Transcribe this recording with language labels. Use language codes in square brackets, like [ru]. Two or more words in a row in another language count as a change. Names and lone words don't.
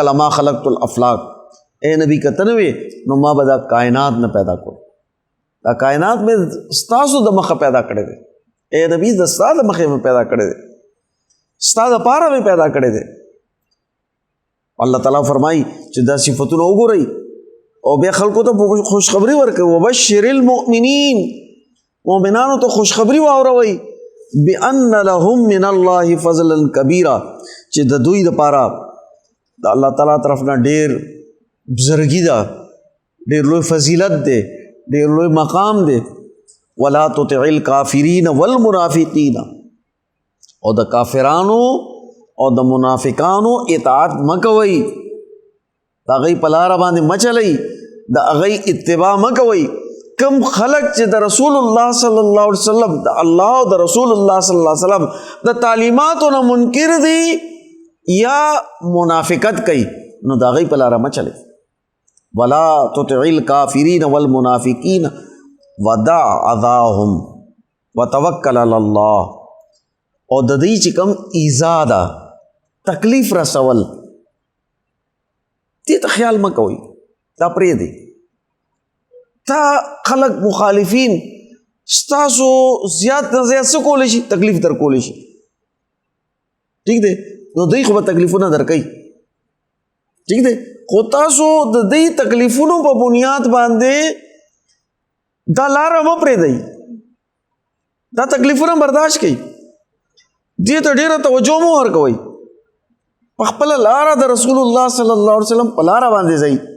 [ar] لما خلقت الافلاک [ps] اے نبی کته نه وې نو ما به دا کائنات نه پیدا کړو دا کائنات مې ستاسو د مخه پیدا کړی دی اے نبی د ستا د مخې مې پیدا کړی دی ستا دپاره مې پیدا کړی دی الله تعالی فرمایي چې دا صفتونه وګورئ او بیا خلکو ته خوشخبری ورکوي [ar] وبشر المؤمنین [ps] مؤمنانو ته خوشخبری واوروئ [ar] بان لهم من الله فضلا کبیرا [ps] چې د دوی دپاره د الله تعالی طرف نه ډېر بزرګي ده ډېر لوی فضیلت دی ډېر لوی مقام دی [ar] ولا تطع الکافرین والمنافقین [ps] او د کافرانو او د منافقانو اطاعت مکوئ د هغوی په لاره باندې مچلئ د هغوی اتباع مکوئ کم خلق چې د رسول الله [ar] صلی الله علیه وسلم [ps] د الله او د رسول الله [ar] صلی الله علیه وسلم [ps] د تعلیماتو نه منکر دي یا منافقت کوي نو د هغوی په لاره مچلئ [ar] ولا تطع الکافرین والمنافقین ودع اذاهم وتوکل علی الله [ps] او د دې چې کوم ایذا ده تکلیف رسول دې ته خیال مه کوئ دا پرېږدئ تا خلق مخالفین ستاسو زیات نه زیات څه کولی شي تکلیف در کولی شي ټیک دی نو دوی خو به تکلیفونه درکوي ټیک دی خو تاسو د دې تکلیفونو په بنیاد باندې دا لاره مه پرېږدئ دا تکلیفونه برداشت کړئ دې ته ډېره توجه مه ورکوئ په خپله لاره د رسول الله [ar] صلی الله علیه وسلم [ps] په لاره باندې ځئ